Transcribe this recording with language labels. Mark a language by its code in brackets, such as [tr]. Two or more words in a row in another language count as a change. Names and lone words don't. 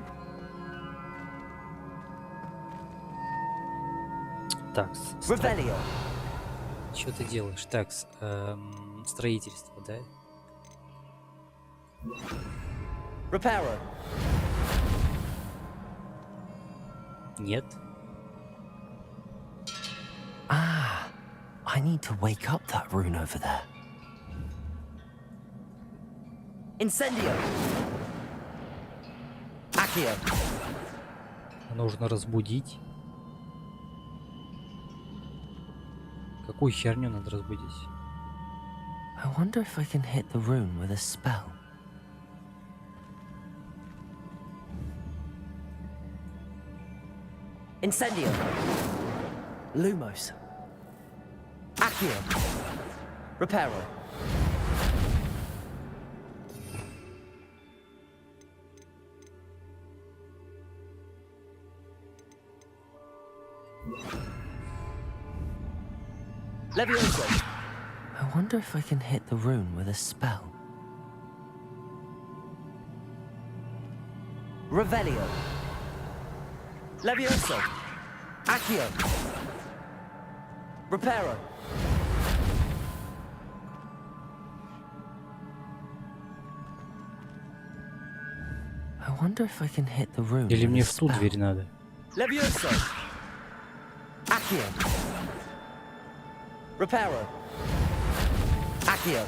[ru] Так, что ты делаешь? Так, строительство, да? Reparo. Нет. [en] Ah, I need to wake up that rune over there. Incendio. Accio. [ru] Нужно разбудить. Какую херню надо разбудить? [en] I wonder if I can hit the rune with a spell. Incendio. Lumos. Accio. Reparo. Levioso. I wonder if I can hit the rune with a spell. Revelio. Levioso. Accio. Reparo. I wonder if I can hit the rune. [ru] Или мне в ту дверь надо? Levioso. Accio. Reparo. Accio.